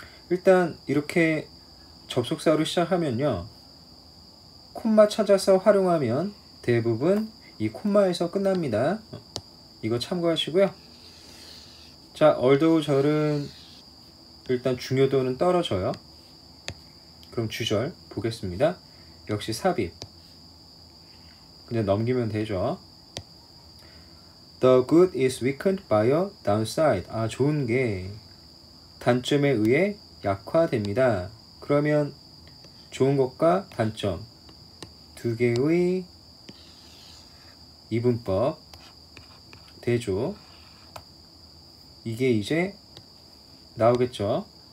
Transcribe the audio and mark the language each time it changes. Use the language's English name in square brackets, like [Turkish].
[Korean] 일단 이렇게 접속사로 시작하면요, 콤마 찾아서 활용하면 대부분 이 콤마에서 끝납니다. 이거 참고하시고요. 자, 얼도우 절은 일단 중요도는 떨어져요. 그럼 주절 보겠습니다. 역시 삽입, 그냥 넘기면 되죠. [English] The good is weakened by a downside. [Korean] 좋은 게 단점에 의해 약화됩니다. 그러면 좋은 것과 단점 두 개의 이분법 대조, 이게 이제 나오겠죠.